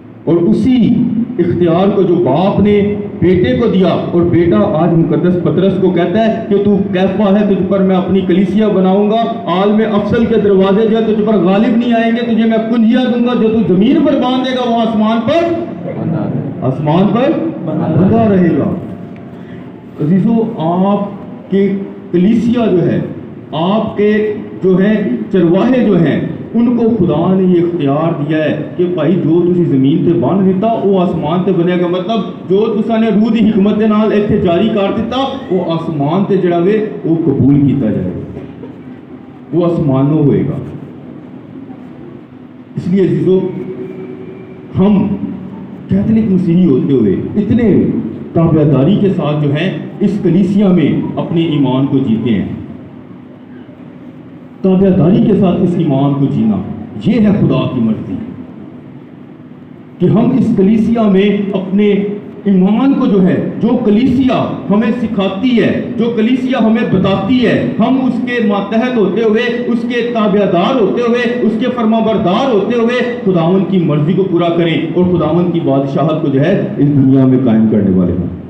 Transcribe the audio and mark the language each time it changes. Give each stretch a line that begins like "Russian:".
Urdu: اور اسی اختیار کو جو باپ نے بیٹے کو دیا, اور بیٹا آج مقدس پطرس کو کہتا ہے کہ تو کیفا ہے, تجھ پر میں اپنی کلیسیا بناؤں گا, عالم افضل کے دروازے جو ہے تجھ پر غالب نہیں آئیں گے, تجھے میں کنجیاں دوں گا, جو تو زمین پر باندھے گا وہ آسمان پر بندھا رہے گا. عزیزو آپ کے کلیسیا جو ہے, آپ کے جو ہیں چرواہے جو ہیں, ان کو خدا نے یہ اختیار دیا ہے کہ بھائی
Punjabi: جو تسی زمین تے بن دیتا وہ آسمان تے بنے گا. مطلب جو تساں نے روح دی حکمت دے نال ایتھے جاری کر دیتا وہ آسمان تے جڑا وے وہ قبول کیتا جائے گا, وہ آسمانوں ہوئے گا.
Urdu: اس لیے عزیزو ہم کیتھولک مسیحی ہوتے ہوئے اتنے تابعداری کے ساتھ جو ہیں اس کلیسیا میں اپنے ایمان کو جیتے ہیں. تابعداری کے ساتھ اس ایمان کو جینا یہ ہے خدا کی مرضی کہ ہم اس کلیسیا میں اپنے ایمان کو جو ہے جو کلیسیا ہمیں سکھاتی ہے, جو کلیسیا ہمیں بتاتی ہے, ہم اس کے ماتحت ہوتے ہوئے, اس کے تابعدار ہوتے ہوئے, اس کے فرمانبردار ہوتے ہوئے خداوند کی مرضی کو پورا کریں اور خداوند کی بادشاہت کو جو ہے اس دنیا میں قائم کرنے والے ہیں.